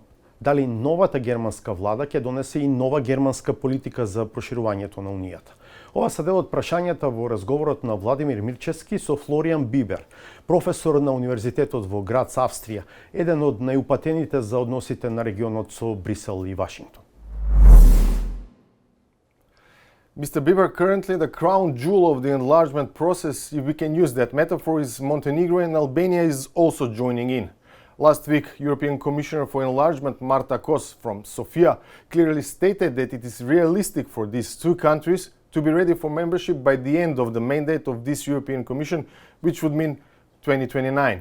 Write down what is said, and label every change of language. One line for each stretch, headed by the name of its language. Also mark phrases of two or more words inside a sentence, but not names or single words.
Macedonian: Дали новата германска влада ќе донесе и нова германска политика за проширувањето на Унијата? Ова се дел од прашањата во разговорот на Владимир Мирчевски со Флориан Бибер, професор на Универзитетот во Грац, Австрија, еден од најупатените за односите на регионот со Брисел и Вашингтон.
English: Mr. Bieber, currently the crown jewel of the enlargement process, if we can use that metaphor, is Montenegro, and Albania is also joining in. Last week, European Commissioner for Enlargement Marta Kos from Sofia clearly stated that it is realistic for these two countries to be ready for membership by the end of the mandate of this European Commission, which would mean 2029.